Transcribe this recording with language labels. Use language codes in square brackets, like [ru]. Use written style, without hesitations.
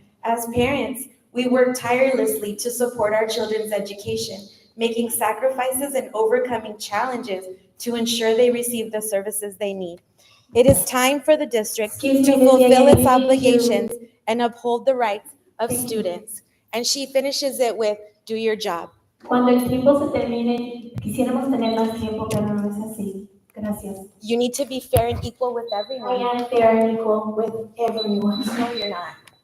[en] As parents, we work tirelessly to support our children's education, making sacrifices and overcoming challenges to ensure they receive the services they need. It is time for the district to fulfill its obligations and uphold the rights of students. And she finishes it with, do your job. [es] Cuando el tiempo se termine, quisiéramos tener más tiempo, pero no es así. Gracias. [en] You need to be fair and equal with everyone. I am fair and equal with everyone. No, you're not.